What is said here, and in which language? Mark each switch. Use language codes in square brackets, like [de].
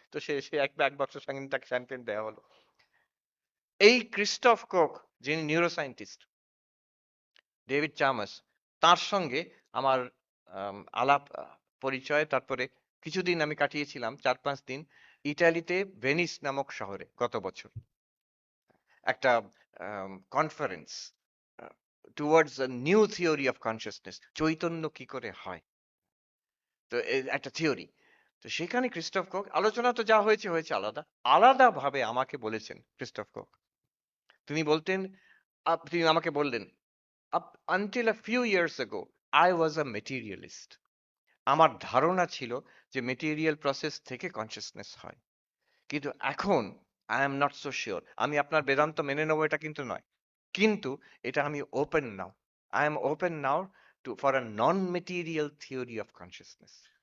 [bn] তো সে সে এক বাক্স সঙ্গে তাকে শ্যাম্পেন দেওয়া হলো। এই ক্রিস্টফ কোক, যিনি নিউরো সায়েন্টিস্ট, ডেভিড চার্মার্স, তার সঙ্গে আমার আলাপ, পরিচয়, তারপরে কিছুদিন আমি কাটিয়েছিলাম 4-5 দিন ইটালিতে ভেনিস নামক শহরে গত বছর, একটা conference [en] towards a new theory of consciousness, [bn] Chaitanya কি করে হয়। তো একটা থিওরি। তো সেখানে ক্রিস্টফ কোক, আলোচনা তো যা হয়েছে হয়েছে, আলাদা আলাদা ভাবে আমাকে বলেছেন ক্রিস্টফ কোক। তিনি বলতেন, তিনি আমাকে বললেন, [en] up until a few years ago I was a materialist. [bn] আমার ধারণা ছিল যে মেটেরিয়াল প্রসেস থেকে কনসিয়াসনেস হয়, কিন্তু এখন [en] I am not so sure. [bn] আমি আপনার বেদান্ত মেনে নেবো এটা কিন্তু নয়, কিন্তু এটা আমি [en] Open now, I am open now to for a non material theory of consciousness.